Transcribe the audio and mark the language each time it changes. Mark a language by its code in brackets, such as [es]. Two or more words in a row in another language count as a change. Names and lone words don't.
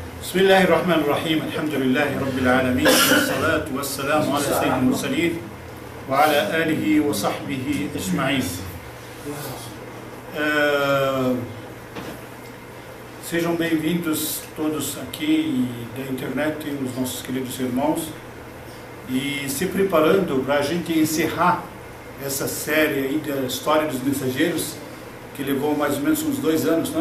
[ar] بسم الله الرحمن الرحيم الحمد لله رب العالمين والصلاة والسلام على سيد المرسلين وعلى آله وصحبه أجمعين. [pt] Sejam bem-vindos todos aqui da internet, os nossos queridos irmãos, e se preparando para a gente encerrar essa série aí da história dos mensageiros, que levou mais ou menos uns 2 anos, né?